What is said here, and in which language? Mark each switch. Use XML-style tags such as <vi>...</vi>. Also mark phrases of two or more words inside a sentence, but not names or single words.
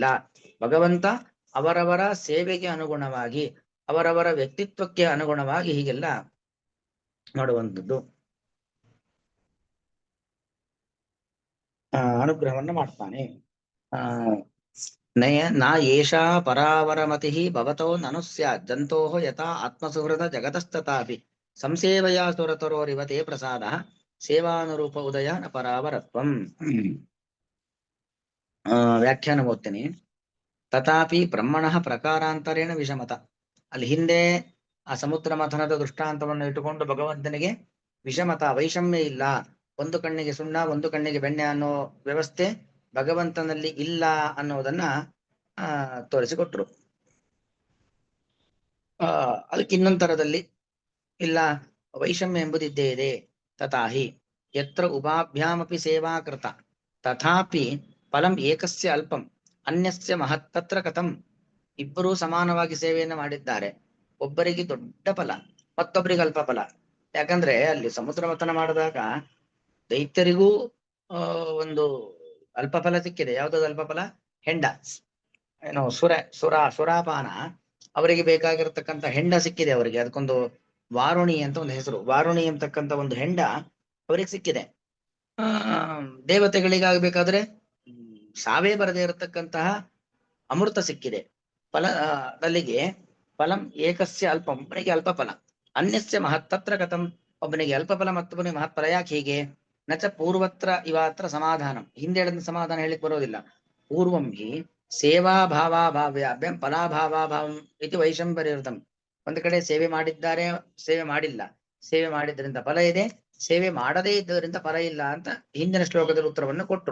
<kn>ಭಗವಂತ ಅವರವರ ಸೇವೆಗೆ ಅನುಗುಣವಾಗಿ, ಅವರವರ ವ್ಯಕ್ತಿತ್ವಕ್ಕೆ ಅನುಗುಣವಾಗಿ ಹೀಗೆಲ್ಲ ಮಾಡುವಂಥದ್ದು, ಅನುಗ್ರಹವನ್ನು ಮಾಡ್ತಾನೆ.</kn> <sa>ನಾ ಏಷಾ ಪರಾವರಮತಿ ಭವತೋ ನನು ಸ್ಯಾತ್ ಜಂತೋ ಯಥಾ ಆತ್ಮಸುಹೃದ ಜಗತಸ್ತಥಾಪಿ ಸಂಸೇವಯಾ ಸುರತರೋರಿವ ತೇ ಪ್ರಸಾದ ಸೇವಾನುರೂಪ ಉದಯ ನ ಪರಾವರತ್ವಂ.</sa> <kn>ವ್ಯಾಖ್ಯಾನ ಓದ್ತೀನಿ.</kn> <sa>ತಥಾಪಿ ಬ್ರಹ್ಮಣಃ ಪ್ರಕಾರಾಂತರೇಣ ವಿಷಮತ.</sa> <kn>ಅಲ್ಲಿ ಹಿಂದೆ ಆ ಸಮುದ್ರ ಮಥನದ ದೃಷ್ಟಾಂತವನ್ನು ಇಟ್ಟುಕೊಂಡು ಭಗವಂತನಿಗೆ ವಿಷಮತ, ವೈಷಮ್ಯ ಇಲ್ಲ, ಒಂದು ಕಣ್ಣಿಗೆ ಸುಣ್ಣ ಒಂದು ಕಣ್ಣಿಗೆ ಬೆಣ್ಣೆ ಅನ್ನೋ ವ್ಯವಸ್ಥೆ ಭಗವಂತನಲ್ಲಿ ಇಲ್ಲ ಅನ್ನೋದನ್ನ ತೋರಿಸಿಕೊಟ್ರು. ಅದಕ್ಕೆ ಇನ್ನೊಂದು ತರದಲ್ಲಿ ಇಲ್ಲ, ವೈಷಮ್ಯ ಎಂಬುದಿದ್ದೇ ಇದೆ.</kn> <sa>ತಥಾಹಿ ಯತ್ರ ಉಭಾಭ್ಯಾಮಪಿ ಸೇವಾ ಕೃತ ತಥಾಪಿ ಫಲಂ ಏಕಸ್ಯ ಅಲ್ಪಂ ಅನ್ಯಸ್ಯ ಮಹತ್ ತತ್ರ ಕಥಂ.</sa> <kn>ಇಬ್ಬರೂ ಸಮಾನವಾಗಿ ಸೇವೆಯನ್ನು ಮಾಡಿದ್ದಾರೆ, ಒಬ್ಬರಿಗೆ ದೊಡ್ಡ ಫಲ ಮತ್ತೊಬ್ಬರಿಗೆ ಅಲ್ಪ ಫಲ. ಯಾಕಂದ್ರೆ ಅಲ್ಲಿ ಸಮುದ್ರ ಮಥನ ಮಾಡಿದಾಗ ದೈತ್ಯರಿಗೂ ಒಂದು ಅಲ್ಪ ಫಲ ಸಿಕ್ಕಿದೆ. ಯಾವ್ದು ಅಲ್ಪ ಫಲ? ಹೆಂಡ, ಏನೋ ಸುರಾಪಾನ. ಅವರಿಗೆ ಬೇಕಾಗಿರತಕ್ಕಂಥ ಹೆಂಡ ಸಿಕ್ಕಿದೆ ಅವರಿಗೆ. ಅದಕ್ಕೊಂದು ವಾರುಣಿ ಅಂತ ಒಂದು ಹೆಸರು. ವಾರುಣಿ ಅಂತಕ್ಕಂಥ ಒಂದು ಹೆಂಡ ಅವರಿಗೆ ಸಿಕ್ಕಿದೆ. ದೇವತೆಗಳಿಗಾಗಬೇಕಾದ್ರೆ ಸಾವೇ ಬರದೇ ಇರತಕ್ಕಂತಹ ಅಮೃತ ಸಿಕ್ಕಿದೆ. ಫಲದಲ್ಲಿಗೆ</kn> <sa>ಫಲಂ ಏಕಸ್ಯ ಅಲ್ಪ,</sa> <kn>ಒಬ್ಬನಿಗೆ ಅಲ್ಪ ಫಲ,</kn> <sa>ಅನ್ಯಸ್ಯ ಮಹತ್ ತತ್ರ ಕಥಂ,</sa> <kn>ಒಬ್ಬನಿಗೆ ಅಲ್ಪ ಫಲ ಮತ್ತೊಬ್ಬನಿಗೆ ಮಹತ್ ಫಲ. ಯಾಕೆ ಹೀಗೆ?</kn> <sa>ನಚ ಪೂರ್ವತ್ರ ಇವಾತ್ರ ಸಮಾಧಾನಂ,</sa> <kn>ಹಿಂದೆ ಹೇಳಿದ ಸಮಾಧಾನ ಹೇಳಿಕ್ ಬರೋದಿಲ್ಲ.</kn> <sa>ಪೂರ್ವಂ ಹಿ ಸೇವಾಭಾವಾಭಾವ್ಯಾಭ್ಯಂ ಫಲಾಭಾವಾಭಾವಂ ಇತಿ ವೈಶಂಬರ್ಯರ್ಥಂ.</sa> <kn>ಒಂದು ಕಡೆ ಸೇವೆ ಮಾಡಿದ್ದಾರೆ, ಸೇವೆ ಮಾಡಿಲ್ಲ, ಸೇವೆ ಮಾಡಿದ್ರಿಂದ ಫಲ ಇದೆ, ಸೇವೆ ಮಾಡದೇ ಇದ್ದರಿಂದ ಫಲ ಇಲ್ಲ ಅಂತ ಹಿಂದಿನ ಶ್ಲೋಕದಲ್ಲಿ ಉತ್ತರವನ್ನು ಕೊಟ್ರು.</kn>